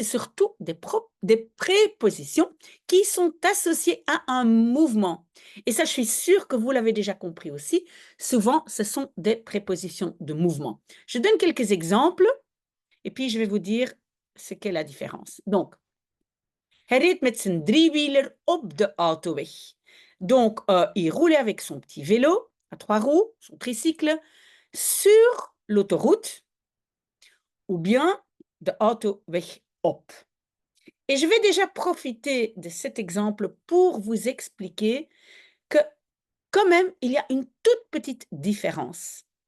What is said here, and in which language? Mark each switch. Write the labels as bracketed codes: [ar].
[fr] C'est surtout des prépositions qui sont associées à un mouvement. Et ça, je suis sûre que vous l'avez déjà compris aussi. Souvent, ce sont des prépositions de mouvement. Je donne quelques exemples et puis je vais vous dire ce qu'est la différence. Donc, [nl] hij reed met zijn driewieler op de autoweg. [fr] Donc, il roulait avec son petit vélo à 3 roues, son tricycle, sur l'autoroute ou bien [nl] de autoweg op. [fr] Et je vais déjà profiter de cet exemple pour vous expliquer que quand même, il y a une toute petite différence.